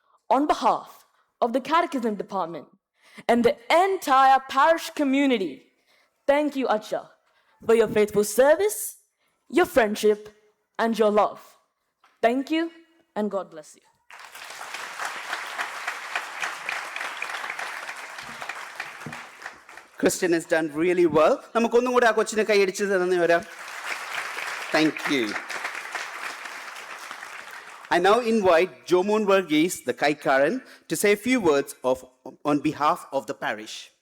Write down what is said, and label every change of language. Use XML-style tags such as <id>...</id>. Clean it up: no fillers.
<en>On behalf of the Catechism Department and the entire parish community, thank you, Acha, for your faithful service, your friendship, and your love. Thank you, and God bless you. Christian has done really well.</en> <ml>നമുക്കൊന്നും കൂടെ ആ കൊച്ചിനെ കൈയടിച്ച് തന്നെ വരാം.</ml> <en>Thank you. I now invite Jomon Verghese, the Kaikaran, to say a few words on behalf of the parish.</en>